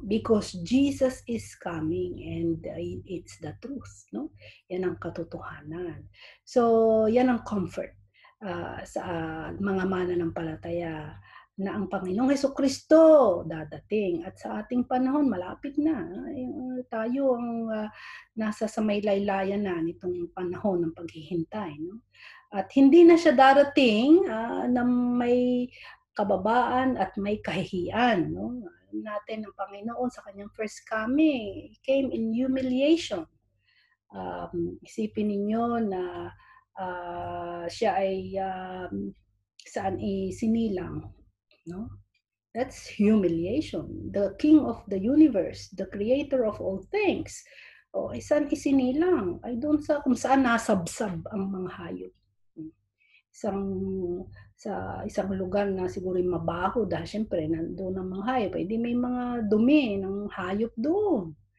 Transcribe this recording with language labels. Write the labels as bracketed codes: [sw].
[en] Because Jesus is coming and it's the truth, no? [tl] Yan ang katotohanan. So, yan ang comfort sa mga mananampalataya na ang Panginoong Jesucristo dadating at sa ating panahon malapit na. Tayo ang nasa sa may laylayan na nitong panahon ng paghihintay, no? At hindi na siya darating na may kababaan at may kahihiyan, no? Natin ang Panginoon sa kanyang [en] first coming came in humiliation. [tl] Isipin ninyo na siya ay saan isinilang, no? [en] That's humiliation. The King of the universe, the creator of all things. [tl] Saan isinilang? Ay doon sa kung saan nasabsab ang mga hayop. Sa isang lugar na siguro mabaho dahil syempre nandoon ang mga hayop, hindi may mga dumi ng hayop doon.